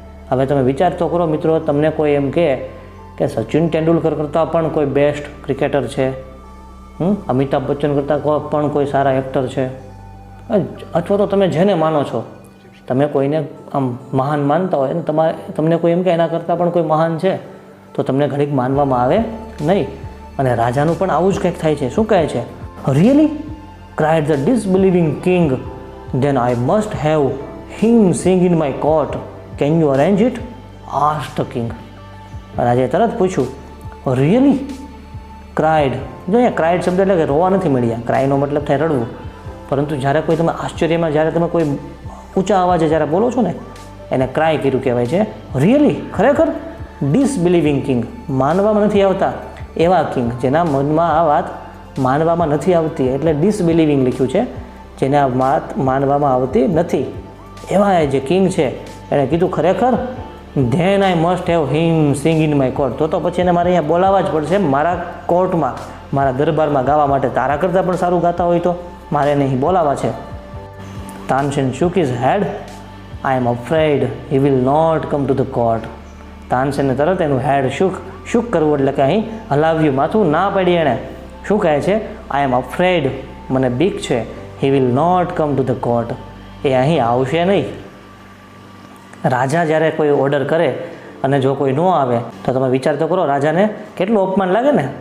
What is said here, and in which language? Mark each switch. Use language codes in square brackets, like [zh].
[gu] હવે તમે વિચાર તો કરો મિત્રો, તમને કોઈ એમ કહે કે સચિન તેંડુલકર કરતાં પણ કોઈ બેસ્ટ ક્રિકેટર છે, અમિતાભ બચ્ચન કરતાં પણ કોઈ સારા એક્ટર છે, અથવા તો તમે જેને માનો છો, તમે કોઈને આમ મહાન માનતા હોય અને તમને કોઈ એમ કે એના કરતાં પણ કોઈ મહાન છે, તો તમને ઘડીક માનવામાં આવે નહીં. અને રાજાનું પણ આવું જ કંઈક થાય છે. શું કહે છે? [en] Really? cried the disbelieving king. Then I must have him sing in my court. Can you arrange it? asked the king. [gu] રાજાએ તરત પૂછ્યું. [en] Really? cried. [gu] જો અહીંયા cried શબ્દ એટલે કે રોવા નથી મળ્યા. ક્રાયનો મતલબ થાય રડવું. પરંતુ જ્યારે કોઈ તમે આશ્ચર્યમાં, જ્યારે તમે કોઈ ઊંચા અવાજે જ્યારે બોલો છો ને, એને ક્રાય કર્યું કહેવાય છે. રિયલી, ખરેખર? [en] disbelieving king, [gu] માનવામાં નથી આવતા એવા કિંગ, જેના મનમાં આ વાત માનવામાં નથી આવતી, એટલે ડિસબિલીવિંગ લખ્યું છે, જેને આ વાત માનવામાં આવતી નથી એવા જે કિંગ છે, એણે કીધું ખરેખર? [en] Then I must have him sing in my court. [gu] તો પછી એને મારે અહીંયા બોલાવવા જ પડશે મારા કોર્ટમાં, મારા દરબારમાં ગાવા માટે. તારા કરતાં પણ સારું ગાતા હોય તો મારે એને અહીં બોલાવવા છે. Tansen [en] shook his head. I am afraid he will not come to the court. [gu] તાનસેને તરત એનું હેડ શુક કરવું એટલે કે અહીં હલાવ્યું, માથું ના પાડી એણે. શું કહે છે? [en] I am afraid, [gu] મને બીક છે. [en] he will not come to the court, [gu] એ અહીં આવશે નહીં. રાજા જ્યારે કોઈ ઓર્ડર કરે અને જો કોઈ ન આવે તો તમે વિચાર તો કરો, રાજાને કેટલું અપમાન લાગે ને.